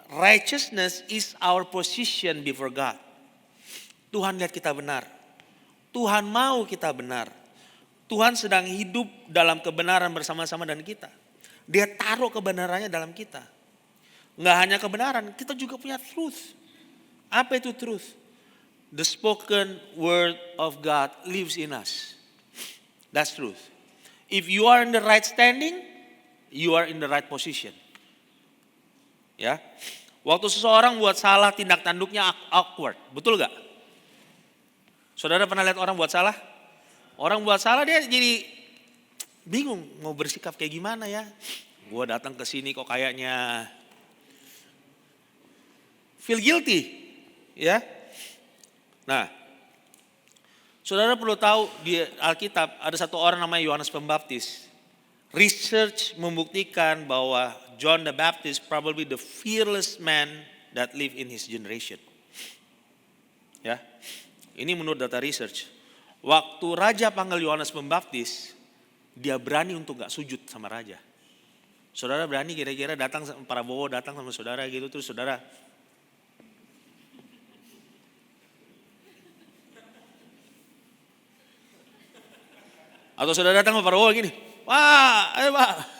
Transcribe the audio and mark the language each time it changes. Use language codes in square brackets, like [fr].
[en] Righteousness is our position before God. [id] Tuhan lihat kita benar. Tuhan mau kita benar. Tuhan sedang hidup dalam kebenaran bersama-sama dengan kita. Dia taruh kebenarannya dalam kita. Nggak hanya kebenaran, kita juga punya truth. Apa itu truth? [en] The spoken word of God lives in us. That's truth. If you are in the right standing, you are in the right position. [id] Ya, waktu seseorang buat salah, tindak tanduknya awkward, betul gak? Saudara pernah lihat orang buat salah? Orang buat salah dia jadi bingung mau bersikap kayak gimana ya. Gue datang ke sini kok kayaknya [en] feel guilty, [id] ya. Nah, saudara perlu tahu di Alkitab ada satu orang namanya Yohanes Pembaptis. [en] Research [id] membuktikan bahwa [en] John the Baptist probably the fearless man that lived in his generation. [id] Ya, ini menurut data research. Waktu raja panggil Yohanes Pembaptis, dia berani untuk gak sujud sama raja. Saudara berani kira-kira datang, Prabowo datang sama saudara gitu, terus saudara atau saudara datang sama Prabowo gini, wah ayo pak.